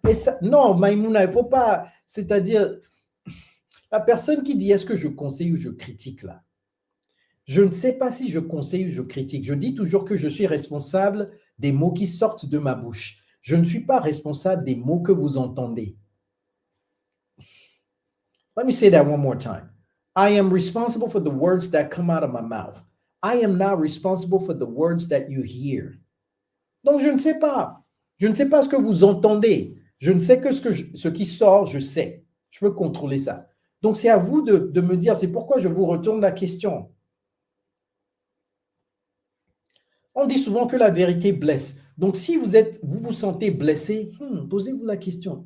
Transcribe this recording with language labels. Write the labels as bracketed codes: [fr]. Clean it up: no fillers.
[fr] Et ça, non, Maïmouna, il ne faut pas, c'est-à-dire, la personne qui dit est-ce que je conseille ou je critique là? Je ne sais pas si je conseille ou je critique. Je dis toujours que je suis responsable des mots qui sortent de ma bouche. Je ne suis pas responsable des mots que vous entendez. [en] Let me say that one more time. I am responsible for the words that come out of my mouth. I am not responsible for the words that you hear. [fr] Donc, je ne sais pas. Je ne sais pas ce que vous entendez. Je ne sais que ce qui sort, je sais. Je peux contrôler ça. Donc, c'est à vous de me dire, c'est pourquoi je vous retourne la question. On dit souvent que la vérité blesse. Donc, si vous vous sentez blessé, posez-vous la question.